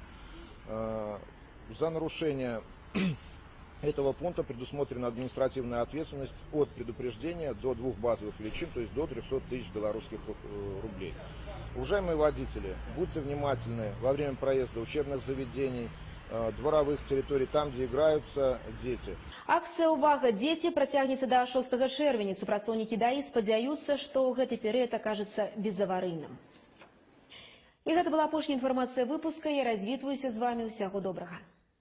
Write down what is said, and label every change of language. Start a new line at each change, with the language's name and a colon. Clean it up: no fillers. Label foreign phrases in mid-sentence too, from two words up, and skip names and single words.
Russian: За нарушение этого пункта предусмотрена административная ответственность от предупреждения до 2 базовых величин, то есть до 300 тысяч белорусских рублей. Уважаемые водители, будьте внимательны во время проезда учебных заведений, дворовых территорий, там, где играются дети.
Belarusian: Акцыя «Увага, дзеці» працягнецца да 6 чэрвеня. Супрацоўнікі ДАІ спадзяюцца, што гэты перыяд акажацца безаварыйным. І гэта была апошняя інфармацыя выпуска. Я развітваюся з вамі. Усяго добрага.